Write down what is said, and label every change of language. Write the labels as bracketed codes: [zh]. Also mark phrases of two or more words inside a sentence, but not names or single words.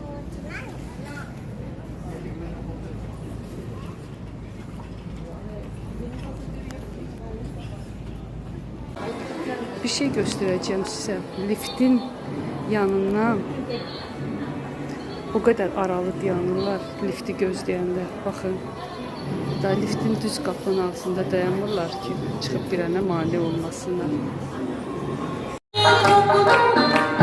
[tr] Bir şey göstereceğim size. [az] Liftin yanından o kadar aralı dayanırlar lifti gözləyəndə. Baxın. Da liftin düz qapının altında dayanırlar ki, çıxıb birənə mane olmasınlar.